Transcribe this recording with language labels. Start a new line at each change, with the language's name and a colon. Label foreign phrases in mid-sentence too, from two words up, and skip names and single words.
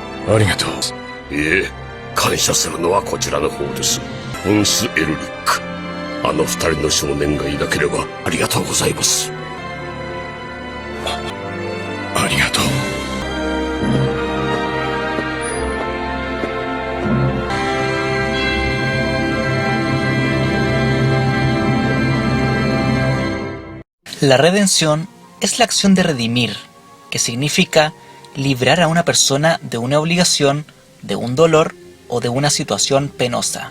Japanese: ありがとう。いえ、感謝するのはこちらの方です。ホンス・エルリック。あの二人の少年がいなければありがとうございます。ありがとう。
Spanish: La redención es la acción de redimir, que significa librar a una persona de una obligación, de un dolor o de una situación penosa.